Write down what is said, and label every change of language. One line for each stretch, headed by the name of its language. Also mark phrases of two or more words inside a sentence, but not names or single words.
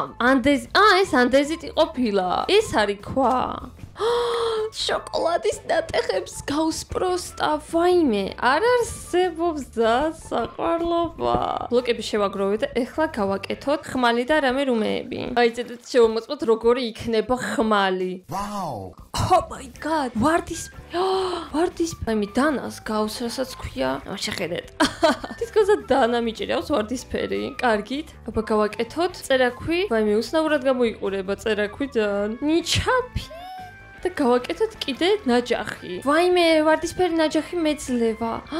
Georgian: ეს ანდეზიტი ყოფილა. ეს არის ქვა. შოკოლადის ნატეხებს გავსპროსტა, ვაიმე, არ არსებობს საყვარლობა. ბლოკები შევაგროვეთ და ეხლა გავაკეთოთ ხმალი და რამე რუმეები. აი, ცოტა შევამოწმოთ როგორი იქნება ხმალი.
English: Wow. Oh my god,
Georgian: ვარდისფერი დანას გავს, რასაც ქვია. შეხედეთ. თითქოს და დანა მიჭირავს ვარდისფერი. კარგით, აბა გავაკეთოთ წერაქვი. ვაიმე, უცნაურად გამოიყურება წერაქვიდან. ნიჩაფი. და გავაკეთოთ კიდე ნაჯახი. ვაიმე, ვარდისფერი ნაჯახი მეძლევა.